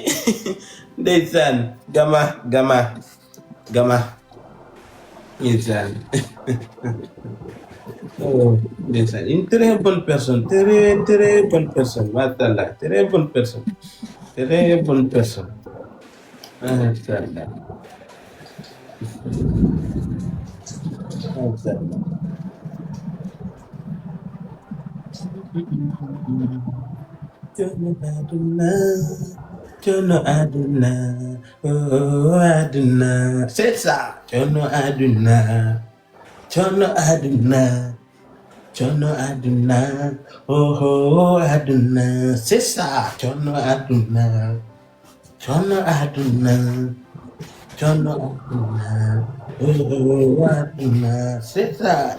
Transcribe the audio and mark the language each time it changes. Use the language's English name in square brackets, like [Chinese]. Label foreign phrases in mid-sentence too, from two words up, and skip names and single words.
[Wolof] Ndeysaan, Gamma. Ndeysaan. Oh, ndeysaan. [French] Une très bonne personne, très bonne personne. Machallah, très bonne personne. Très bonne personne. Machallah. [Wolof] Jono Aduna, oh Aduna, [French] c'est ça. [Wolof] Jono Aduna, oh Aduna, [French] c'est ça. [Wolof] Jono Aduna, oh Aduna, [French] c'est ça.